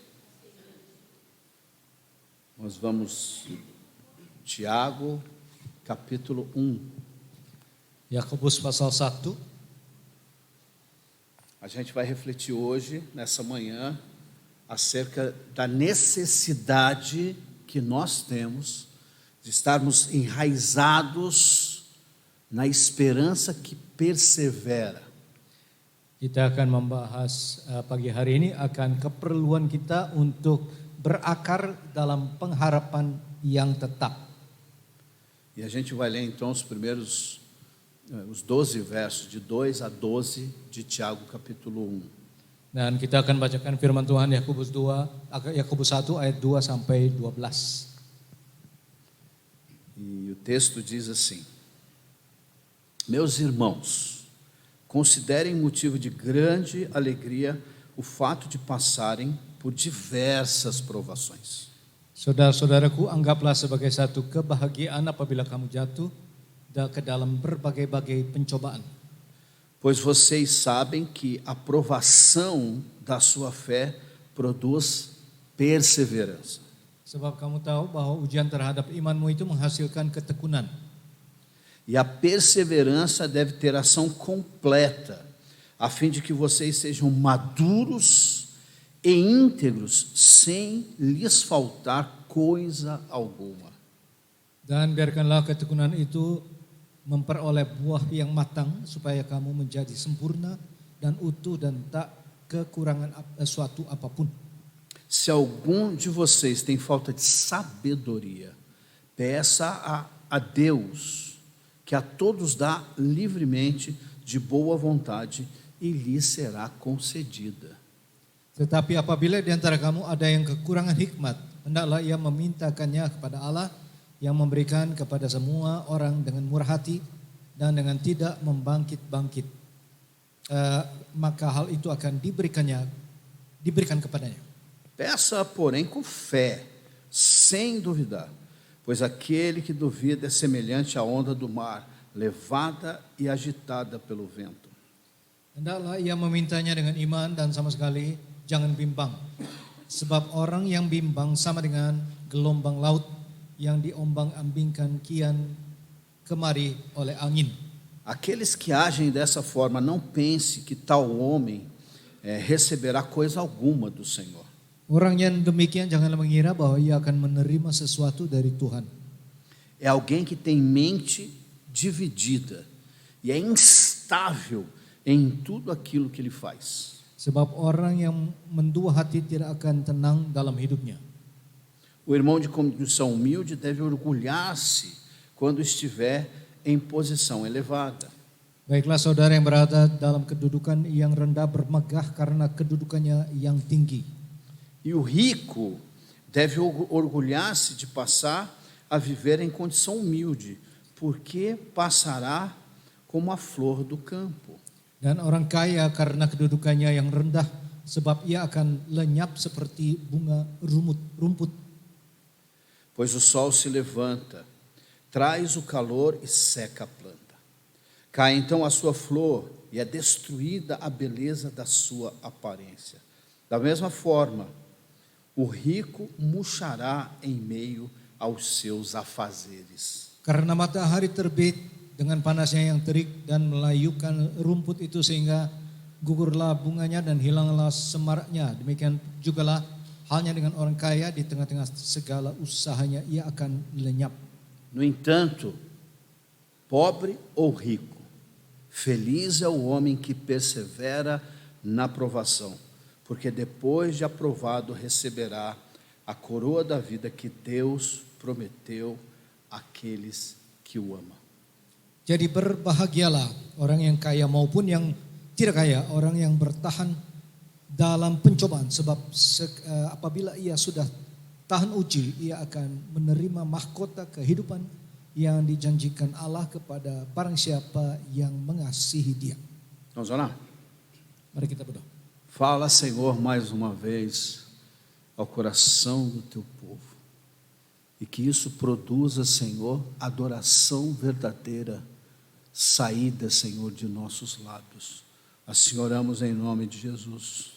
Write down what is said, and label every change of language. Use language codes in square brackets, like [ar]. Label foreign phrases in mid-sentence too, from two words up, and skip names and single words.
[pt] Nós vamos, Tiago, capítulo 1. [id] Yakobus pasal 1. [pt] A gente vai refletir hoje, nessa manhã, acerca da necessidade que nós temos de estarmos enraizados na esperança que persevera. [id] Kita akan membahas pagi hari ini akan keperluan kita untuk berakar dalam pengharapan yang tetap. [pt] E a gente vai ler então os 12 versos, de 2 a 12 de Tiago capítulo 1. [id] Dan kita akan bacakan firman Tuhan Yakobus 1 ayat 2 sampai 12. [pt] E o texto diz assim: Meus irmãos, considerem motivo de grande alegria o fato de passarem por diversas provações. [id] Saudara-saudaraku, anggaplah sebagai satu kebahagiaan apabila kamu jatuh ke dalam berbagai-bagai pencobaan. [pt] Pois vocês sabem que a provação da sua fé produz perseverança. [id] Sebab kamu tahu bahwa ujian terhadap imanmu itu menghasilkan ketekunan. [pt] E a perseverança deve ter ação completa, a fim de que vocês sejam maduros e íntegros, sem lhes faltar coisa alguma. [id] Dan biarkanlah ketekunan itu memperoleh buah yang matang, supaya kamu menjadi sempurna dan utuh dan tak kekurangan suatu apapun. [pt] Se algum de vocês tem falta de sabedoria, peça a Deus, que a todos dá livremente, de boa vontade, e lhe será concedida. [id] Tetapi apabila di antara kamu ada yang kekurangan hikmat, hendaklah ia memintakannya kepada Allah yang memberikan kepada semua orang dengan murah hati dan dengan tidak membangkit-bangkit. Maka hal itu akan diberikan kepadanya. [pt] Peça, porém, com fé, sem duvidar, pois aquele que duvida é semelhante à onda do mar, levada e agitada pelo vento. [id] Hendaklah ia memintanya dengan iman dan sama sekali jangan bimbang. Sebab orang yang bimbang sama dengan gelombang laut yang diombang-ambingkan kian kemari oleh angin. [pt] Aqueles que agem dessa forma, não pense que tal homem receberá coisa alguma do Senhor. [id] Orang yang demikian janganlah mengira bahwa ia akan menerima sesuatu dari Tuhan. [pt] É alguém que tem mente dividida e é instável em tudo aquilo que ele faz. [id] Sebab orang yang mendua hati tidak akan tenang dalam hidupnya. [pt] O irmão de condição humilde deve orgulhar-se quando estiver em posição elevada. [id] Baiklah saudara yang berada dalam kedudukan yang rendah bermegah karena kedudukannya yang tinggi. [pt] E o rico deve orgulhar-se de passar a viver em condição humilde, porque passará como a flor do campo. [id] Dan orang kaya karena kedudukannya yang rendah, sebab ia akan lenyap seperti bunga rumput. [pt] Pois o sol se levanta, traz o calor e seca a planta. Cai então a sua flor e é destruída a beleza da sua aparência. Da mesma forma, o rico murchará em meio aos seus afazeres. [id] Karena matahari terbit dengan panasnya yang terik dan melayukan rumput itu sehingga gugurlah bunganya dan hilanglah semaraknya. Demikian jugalah halnya dengan orang kaya, di tengah-tengah segala usahanya ia akan lenyap. [pt] No entanto, pobre ou rico, feliz é o homem que persevera na provação, porque depois de aprovado receberá a coroa da vida que Deus prometeu àqueles que o amam. [id] Jadi berbahagialah orang yang kaya maupun yang tidak kaya, orang yang bertahan dalam pencobaan sebab apabila ia sudah tahan uji, ia akan menerima mahkota kehidupan yang dijanjikan Allah kepada barang siapa yang mengasihi Dia. [pt] Vamos orar? [id] Mari kita berdoa. [pt] Fala, Senhor, mais uma vez ao coração do teu povo. E que isso produza, Senhor, adoração verdadeira, saída, Senhor, de nossos lábios. Assim oramos em nome de Jesus.